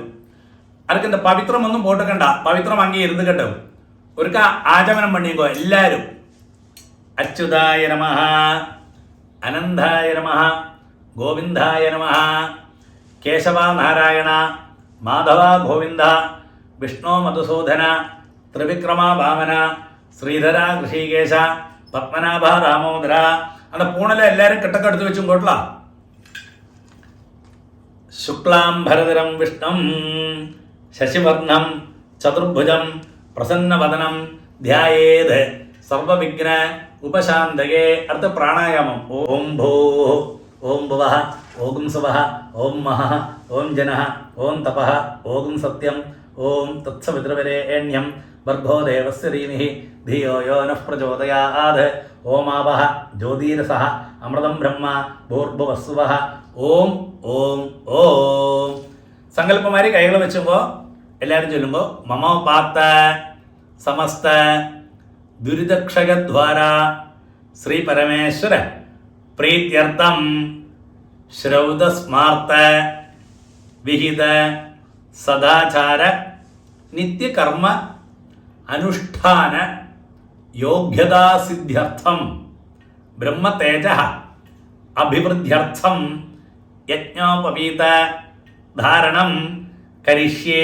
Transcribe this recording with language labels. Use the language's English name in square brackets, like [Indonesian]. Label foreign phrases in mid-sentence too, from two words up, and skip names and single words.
[Tamil] அதுக்கு இந்த பவித்திரம் ஒன்றும் போட்டுக்கണ്ട, பவித்திரம் அங்கே இருந்துக்கட்டும். ஒருக்கா ஆச்சமனம் பண்ணிங்கோ எல்லாரும். [Sanskrit] அச்சுதாய நமஹ, அனந்தாய நமஹ, கோவிந்தாய நமஹ, கேசவா நாராயண மாதவ கோவிந்த விஷ்ணு மதுசூதன ത്രിവിക്രമ ഭാവന ശ്രീധര ഋഷികേശ പത്മനാഭ ദാമോദര. [Tamil] அந்த பூணலை எல்லாரும் கிட்டக்க எடுத்து வச்சும் போட்டலாம். [Sanskrit] சுக்லாம் பரதரம் விஷ்ணம் சசிவர்ணம் சதுர்புஜம் பிரசன்னவதனம் தியாயேத் சர்வவிக்ன உபசாந்தயே. [Tamil] அடுத்த பிராணாயாமம். [Sanskrit] ஓம் போ ஓம் புவः ஓம் சுவः ஓம் மஹः ஓம் ஜனः ஓம் தபः ஓம் சத்யம் ஓம் தத்சவித்ரவரேண்யம் भर्गो देवस्य धीमहि धियो यो नः प्रचोदयात्. ओमावः ज्योतिरसः अमृतं ब्रह्म भूर्भुवस्सुवः. ഓം ഓം ഓം. [Malayalam] സങ്കല്പമാരി കൈകൾ വെച്ചുമ്പോൾ എല്ലാവരും ചൊല്ലുമ്പോൾ [Sanskrit] മമോപാത്ത സമസ്ത ദുരിതക്ഷയദ്വാര ശ്രീ പരമേശ്വര പ്രീത്യർത്ഥം ശ്രൗതസ്മാർത്ത വിഹിത സദാചാര നിത്യകർമ്മ അനുഷ്ഠാന യോഗ്യതാസിദ്ധ്യർത്ഥം ബ്രഹ്മതേജ അഭിവൃദ്ധ്യർത്ഥം യജ്ഞോപവീത ധാരണം കരിഷ്യേ.